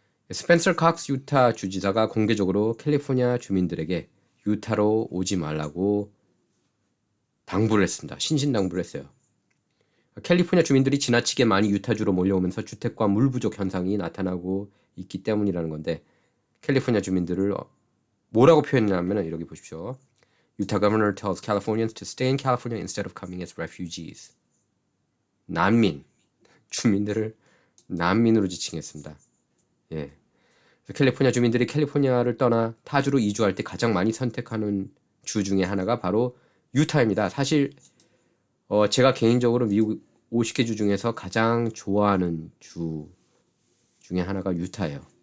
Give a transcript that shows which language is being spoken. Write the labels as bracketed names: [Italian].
[Korean] 스펜서 칵스 유타 주지사가 공개적으로 캘리포니아 주민들에게 유타로 오지 말라고 당부를 했습니다. 신신당부를 했어요. 캘리포니아 주민들이 지나치게 많이 유타주로 몰려오면서 주택과 물 부족 현상이 나타나고 있기 때문이라는 건데 캘리포니아 주민들을 뭐라고 표현했냐면 이렇게 보십시오. [English] Utah governor tells Californians to stay in California instead of coming as refugees. [Korean] 난민, 주민들을 난민으로 지칭했습니다. 예. 캘리포니아 주민들이 캘리포니아를 떠나 타주로 이주할 때 가장 많이 선택하는 주 중에 하나가 바로 유타입니다. 사실 제가 개인적으로 미국 50개 주 중에서 가장 좋아하는 주 중에 하나가 유타예요.